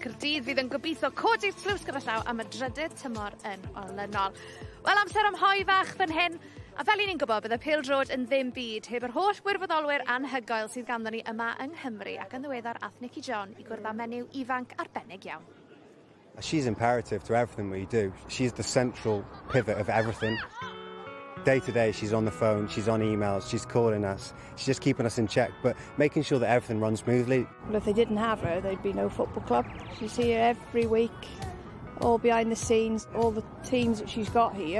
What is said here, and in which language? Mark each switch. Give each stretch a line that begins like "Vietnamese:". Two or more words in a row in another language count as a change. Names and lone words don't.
Welsh: Caerdydd fydd yn gobeithio codi'r tlws gyda llaw am y drydydd tymor yn olynol. Wel, amser am hoi fach fan hyn, a fel I ni'n gwybod bydd y pêl-drod yn ddim byd heb yr holl wirfoddolwyr anhygoel sydd ganddon ni yma yng Nghymru, ac yn ddiweddar ath Nicky John I gwrdd â menyw ifanc arbennig iawn.
English: She's imperative to everything we do. She's the central pivot of everything. Day to day, she's on the phone, she's on emails, she's calling us, she's just keeping us in check, but making sure that everything runs smoothly. Well, if they didn't have her, there'd be no football club. She's here every week, all behind the scenes, all the teams that she's got here.